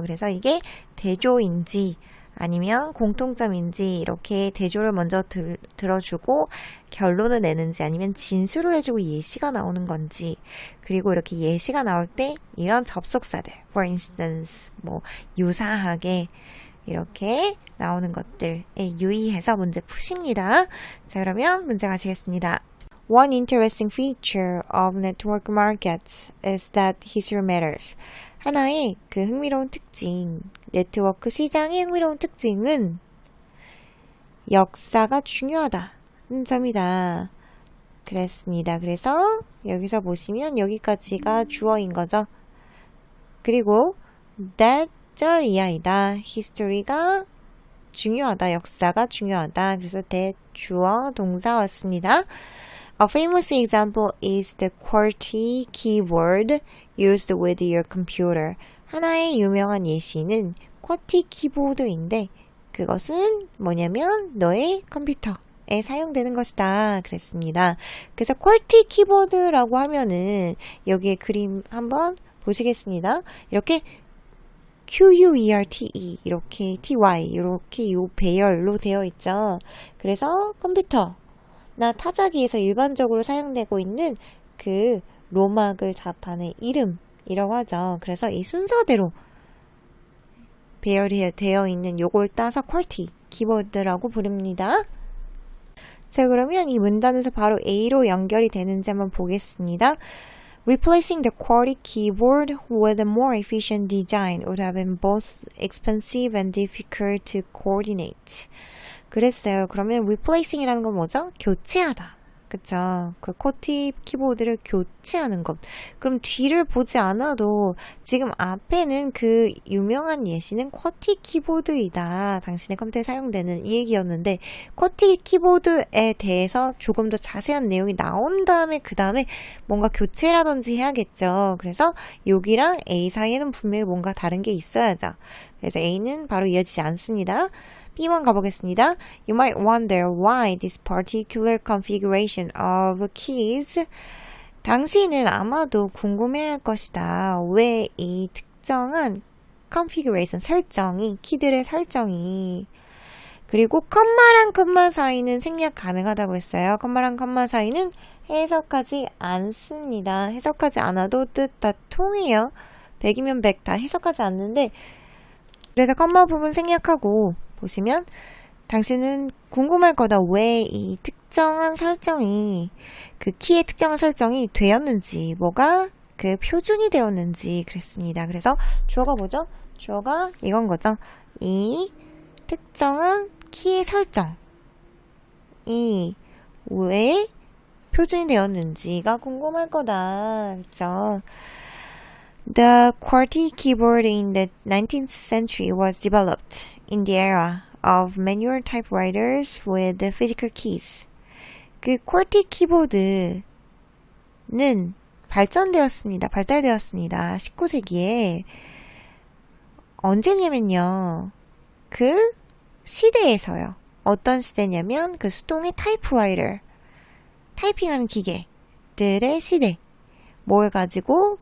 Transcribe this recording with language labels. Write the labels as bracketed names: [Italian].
[Korean] 그래서 이게 대조인지 아니면 공통점인지 이렇게 대조를 먼저 들어주고 결론을 내는지, 아니면 진술을 해주고 예시가 나오는 건지, 그리고 이렇게 예시가 나올 때 이런 접속사들 [English] for instance, [Korean] 뭐 유사하게 이렇게 나오는 것들에 유의해서 문제 푸십니다. 자, 그러면 문제 가시겠습니다. [English] One interesting feature of network markets is that history matters. [Korean] 하나의 그 흥미로운 특징, 네트워크 시장의 흥미로운 특징은 역사가 중요하다는 점이다. 그랬습니다. 그래서 여기서 보시면 여기까지가 주어인 거죠. 그리고 that 절 이하이다. history가 중요하다. 역사가 중요하다. 그래서 that 주어 동사 왔습니다. [English] A famous example is the QWERTY keyboard used with your computer. [Korean] 하나의 유명한 예시는 QWERTY 키보드인데 그것은 뭐냐면 너의 컴퓨터에 사용되는 것이다 그랬습니다. 그래서 QWERTY 키보드라고 하면은 여기에 그림 한번 보시겠습니다. 이렇게 QWERTE 이렇게 TY 이렇게 요 배열로 되어 있죠. 그래서 컴퓨터나 타자기에서 일반적으로 사용되고 있는 그 로막을 답하는 이름이라고 하죠. 그래서 이 순서대로 배열이 되어 있는 요걸 따서 QWERTY 키보드라고 부릅니다. 자, 그러면 이 문단에서 바로 A로 연결이 되는지 한번 보겠습니다. [English] Replacing the QWERTY keyboard with a more efficient design would have been both expensive and difficult to coordinate. [Korean] 그랬어요. 그러면 replacing이라는 건 뭐죠? 교체하다. 그쵸? 그 QWERTY 키보드를 교체하는 것. 그럼 뒤를 보지 않아도 지금 앞에는 그 유명한 예시는 QWERTY 키보드이다. 당신의 컴퓨터에 사용되는 이 얘기였는데 QWERTY 키보드에 대해서 조금 더 자세한 내용이 나온 다음에 그 다음에 뭔가 교체라든지 해야겠죠. 그래서 여기랑 A 사이에는 분명히 뭔가 다른 게 있어야죠. 그래서 A는 바로 이어지지 않습니다. B번 가보겠습니다. [English] You might wonder why this particular configuration of keys. [Korean] 당신은 아마도 궁금해할 것이다. 왜 이 특정한 configuration 설정이, 키들의 설정이 그리고 컴마랑 컴마 사이는 생략 가능하다고 했어요. 컴마랑 컴마 사이는 해석하지 않습니다. 해석하지 않아도 뜻 다 통해요. 100이면 100 다 해석하지 않는데 그래서 컴마 부분 생략하고 보시면 당신은 궁금할 거다. 왜 이 특정한 설정이 그 키의 특정한 설정이 되었는지 뭐가 그 표준이 되었는지 그랬습니다. 그래서 주어가 뭐죠? 주어가 이건 거죠. 이 특정한 키의 설정이 왜 표준이 되었는지가 궁금할 거다. 그렇죠? [English] The QWERTY keyboard in the 19th century was developed in the era of manual typewriters with physical keys. [Korean] 그 QWERTY 키보드는 발달되었습니다. 19세기에 언제냐면요. 그 시대에서요. 어떤 시대냐면 그 수동의 타이프라이터, 타이핑하는 기계들의 시대. 뭘 가지고?